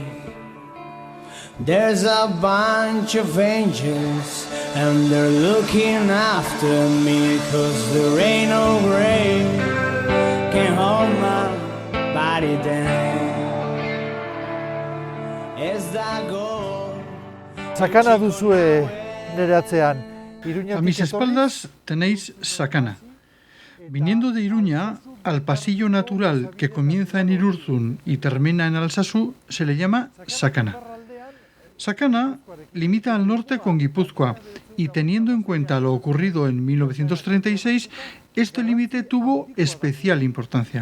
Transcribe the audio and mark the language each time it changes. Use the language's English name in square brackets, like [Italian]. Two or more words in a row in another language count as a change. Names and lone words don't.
[English] There's a bunch of angels and they're looking after me, 'cause there ain't no grave can hold my body down. As I go. [Basque] Sakana duzue nere atzean. [Spanish] A mis espaldas tenéis Sakana. Viniendo de Iruña, al pasillo natural que comienza en Irurzun y termina en Alsasu, se le llama Sakana. Sakana limita al norte con Guipúzcoa y, teniendo en cuenta lo ocurrido en 1936, este límite tuvo especial importancia.